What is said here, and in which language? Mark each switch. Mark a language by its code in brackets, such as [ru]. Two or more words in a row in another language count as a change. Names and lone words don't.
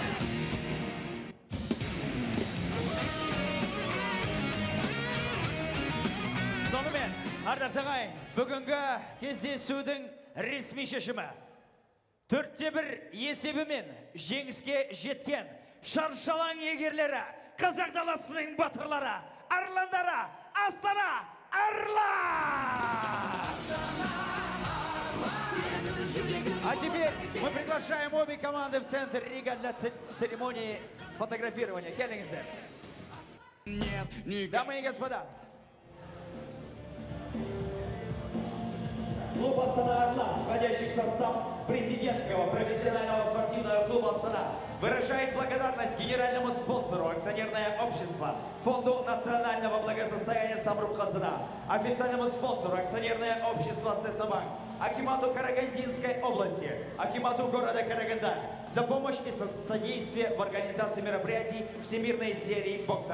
[kk] Сонымен, ардақты ағайын, бүгінгі кездесудің ресми шешімі 4-1 есебімен жеңіске жеткен шаршалаң егерлері, қазақ даласының батырлары, арландары, Astana Arlans! [ru] А теперь мы приглашаем обе команды в центр рига для церемонии фотографирования. Келлингсдер. Дамы и господа. Клуб Astana Arlans, входящий в состав президентского профессионального спортивного клуба Astana, выражает благодарность генеральному спонсору акционерное общество, Фонду национального благосостояния Самруб-Казана, официальному спонсору акционерное общество Цеснобанк, акимату Карагандинской области, акимату города Караганда за помощь и содействие в организации мероприятий всемирной серии бокса.